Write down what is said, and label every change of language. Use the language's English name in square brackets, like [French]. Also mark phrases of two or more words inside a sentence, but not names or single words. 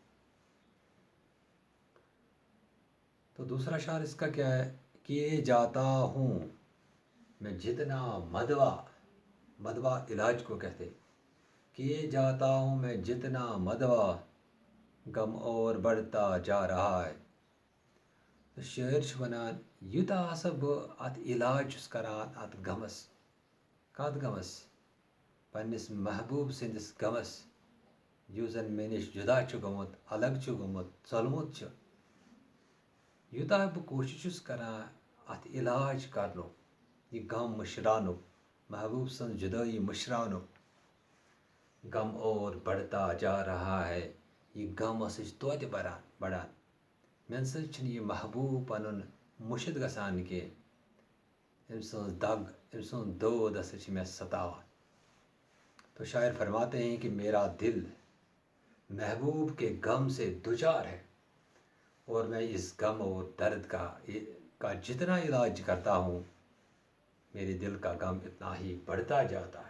[Urdu] تو دوسرا شعر اس کا کیا ہے؟ کیے جاتا ہوں میں جتنا مدوا علاج کو کہتے، کیے جاتا ہوں میں جتنا مدوا، غم اور بڑھتا جا رہا ہے. [Kashmiri] تو شٲعر چھُ ونان یوٗتاہ ہسا بہٕ اتھ علاج چھُس کران اتھ غمس، کتھ غمس؟ پننس محبوب سٕنٛدس غمس، یُس زن مےٚ نِش جدا چھُ گوٚمُت، الگ چھُ گوٚمُت، ژوٚلمُت چھُ. یوٗتاہ بہٕ کوٗشش چھُس کران اتھ علاج کرنُک، یہ غم مٔشراونُک، محبوب سٕنٛز جدٲیی مٔشراونُک، [Urdu] غم اور بڑھتا جا رہا ہے. [Kashmiri] یہ غم ہسا چھُ توتہِ بڑان. مےٚ نسا چھُنہٕ یہِ محبوب پنُن مٔشِد گژھان کینٛہہ، أمۍ سٕنٛز دگ، أمۍ سُنٛد دود ہسا چھِ مےٚ ستاوان. [Urdu] تو شاعر فرماتے ہیں کہ میرا دل محبوب کے غم سے دوچار ہے، اور میں اس غم اور درد کا جتنا علاج کرتا ہوں، میرے دل کا غم اتنا ہی بڑھتا جاتا ہے.